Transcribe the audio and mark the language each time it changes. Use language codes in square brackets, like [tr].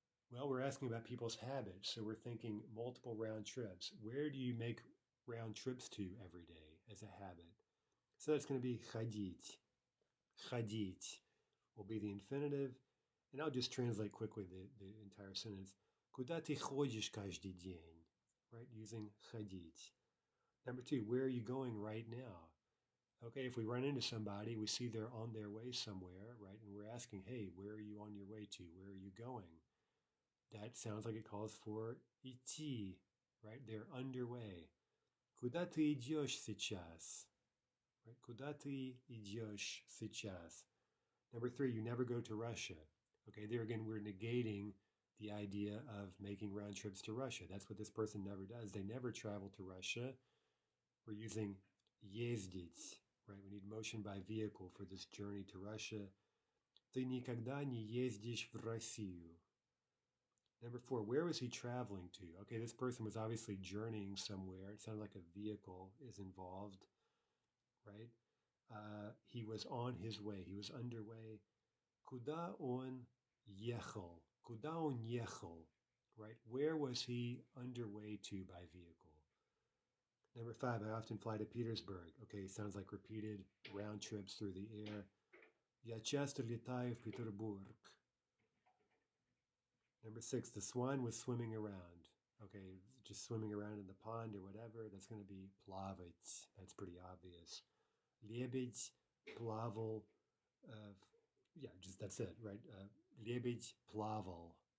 [en] Well, we're asking about people's habits, so we're thinking multiple round trips. Where do you make round trips to every day as a habit. So that's going to be ходить. Ходить will be the infinitive. And I'll just translate quickly the entire sentence. [ru] Куда ты ходишь каждый день? [en] Right, using ходить. Number 2, where are you going right now? Okay, if we run into somebody, we see they're on their way somewhere, right? And we're asking, hey, where are you on your way to? Where are you going? That sounds like it calls for идти, right? They're underway. [ru] Куда ты идешь сейчас? Right? Куда ты идешь сейчас? [en] Number 3, you never go to Russia. Okay, there again, we're negating the idea of making round trips to Russia. That's what this person never does. They never travel to Russia. We're using ездить, right? We need motion by vehicle for this journey to Russia. [ru] Ты никогда не ездишь в Россию. [en] Number 4, where was he traveling to? Okay, this person was obviously journeying somewhere. It sounds like a vehicle is involved, right? He was on his way. He was underway. [ru] Куда он ехал? Куда он ехал? Right? [en] Where was he underway to by vehicle? Number 5, I often fly to Petersburg. Okay, sounds like repeated round trips through the air. [ru] Я часто летаю в Петербург. [en] Number 6, the swan was swimming around. Okay, just swimming around in the pond or whatever. That's going to be плавать. That's pretty obvious. [ru] Лебедь плавал. [en] Yeah, just that's it, right? [ru] Лебедь плавал.